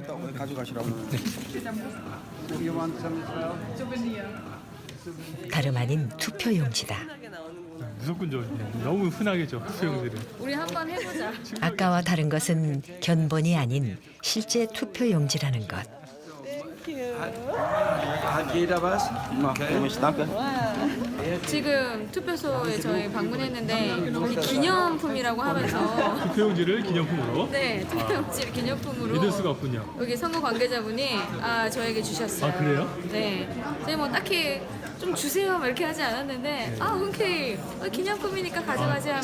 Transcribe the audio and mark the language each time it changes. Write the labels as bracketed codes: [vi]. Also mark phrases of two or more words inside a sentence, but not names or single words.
[ko] 다름 아닌 투표용지다. 무조건 죠 너무 흔하겠죠, 투표용지를. 우리 한번 해보자. 아까와 다른 것은 견본이 아닌 실제 투표용지라는 것. [de] Hat jeder was? Danke. [ko] 지금 투표소에 저희 방문했는데 여기 기념품이라고 하면서 투표용지를 기념품으로. 네, 투표용지를 기념품으로 믿을 수가 없군요. 여기 선거 관계자분이 저에게 주셨어요. 아, 그래요? 네. 저희 뭐 딱히 좀 주세요 막 이렇게 하지 않았는데 흔쾌히 기념품이니까 가져가지 하면서